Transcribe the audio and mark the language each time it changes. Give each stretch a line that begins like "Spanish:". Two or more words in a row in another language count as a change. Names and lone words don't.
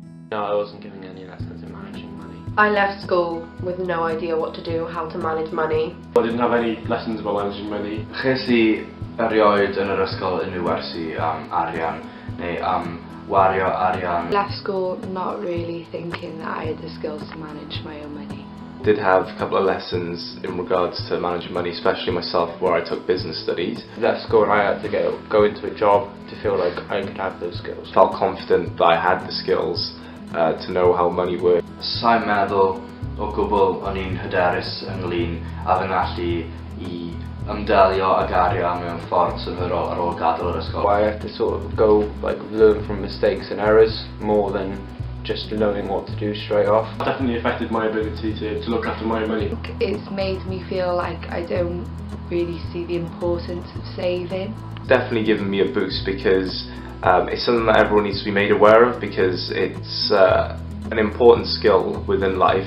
English: No, I wasn't giving any lessons in managing money. I left school with no idea what to do, how to manage money. I didn't have any lessons about managing money.
Welsh: Ches I erioed yn yr ysgol unrhyw wersi am arian neu am wario arian.
English: Left school not really thinking that I had the skills to manage my own money. Did have a couple of lessons in regards to managing money, especially myself where I took business studies. Left school and I had to go into a job to feel like I could have those skills. Felt confident that I had the skills to know how money worked.
Welsh: Sa'n meddwl o gwbl o'n i'n hyderus ynglyn a fy ngallu I ymdelio ag arian mewn ffordd synhwyrol ar ôl gadael yr ysgol.
English: I have to sort of go, learn from mistakes and errors more than just knowing what to do straight off. It definitely affected my ability to look after my money. It's made me feel like I don't really see the importance of saving. Definitely given me a boost because it's something that everyone needs to be made aware of because it's an important skill within life.